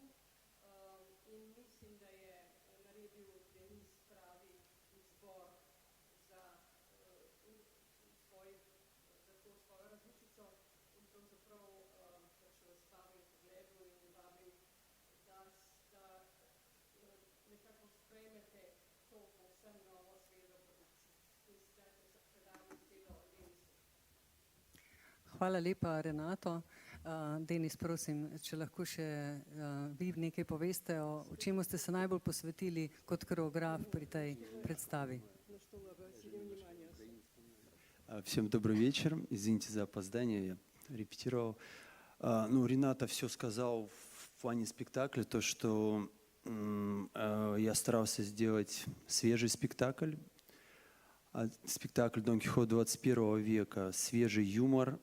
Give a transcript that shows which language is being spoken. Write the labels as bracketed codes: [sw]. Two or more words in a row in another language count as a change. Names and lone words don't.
[sl] In mislim, da je naredil Denis pravi izbor za to svojo različico in pravzaprav s vami pogledal in vabil, da nekako sprejmete to povsem novo svežo produkcijo in ste predali besedo Denisu. Hvala lepa, Renato. Denis, prosim, če lahko še vi nekaj poveste, o čemu ste se najbolj posvetili kot koreograf pri tej predstavi. [ru] Всем добрый вечер. Извините за опоздание, я репетировал. Рената все сказал в плане спектакля, то, что я старался сделать свежий спектакль. Спектакль «Дон Кихот 21 века», свежий юмор.